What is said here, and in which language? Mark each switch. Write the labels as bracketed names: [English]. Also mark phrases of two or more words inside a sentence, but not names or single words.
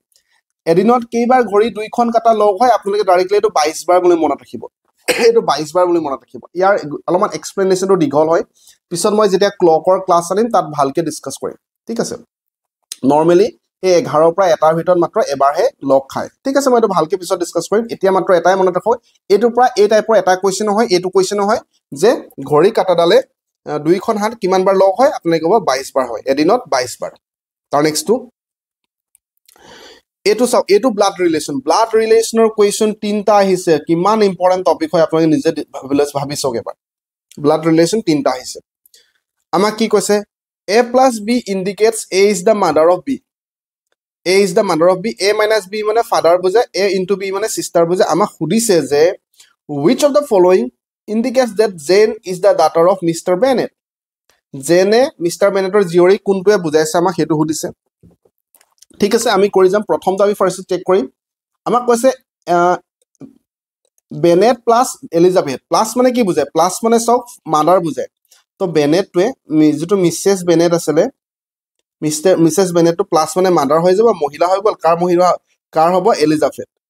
[Assamese] এদিনত কেইবাৰ ঘড়ী দুইখন কাটা লগ হয় আপোনালোকে ডাইৰেক্টলি এটো 22 বাৰ বুলি মনত ৰাখিব এটো 22 বাৰ বুলি মনত ৰাখিব ইয়াৰ অলপমান এক্সপ্লেনেশ্যনটো দীঘল হয় পিছত মই যেতিয়া ক্লকৰ ক্লাছ আনিম তাত ভালকে ডিসকাস কৰিম ঠিক আছে নরমালি এই 11 পৰা এটাৰ ভিতৰত মাত্ৰ এবাৰহে লগ খায় ঠিক আছে মই এটো ভালকে পিছত ডিসকাস কৰিম এতিয়া মাত্ৰ এটাই মনত ৰাখক এটোৰ পৰা এই টাইপৰ এটা কোৱেশ্চন হয় এটো কোৱেশ্চন হয় যে ঘড়ী কাটাডালে দুইখন হাত কিমান বাৰ লগ হয় আপুনি ক'ব 22 বাৰ হয় এদিনত 22 বাৰ তাৰ নেক্সটটো এটো চাও এটো [English] blood relation question [Assamese] তিনটা আহিছে কিমান [English] important topic [Assamese] হয় আপোনালোকে নিজে ভাবিছক এবাৰ [English] blood relation [Assamese] তিনটা আহিছে আমাক কি কৈছে [English] a plus b indicates a is the mother of b a is the mother of b a minus b [Assamese] মানে father বুজায় a into b মানে sister বুজায় আমাক সুধিছে যে [English] which of the following indicates that Jane is the daughter of Mr. Bennett Jane Mr. [Assamese] Bennettৰ জীয়ৰী কোনটোৱে বুজাইছে আমাক হেতু সুধিছে ঠিক আছে আমি কৰি যাম প্ৰথমটো আমি [English] first check [Assamese] কৰিম আমাক কৈছে বেনেট প্লাস এলিজাবেথ প্লাস মানে কি বুজায় প্লাস মানে সব মাদাৰ বুজায় তো বেনেটৱে যেটো মিসেস বেনেট আছিলে মিসেস বেনেট তো প্লাস মানে মাদাৰ হৈ যাব মহিলা হৈ গল কাৰ হ'ব এলিজাবেথ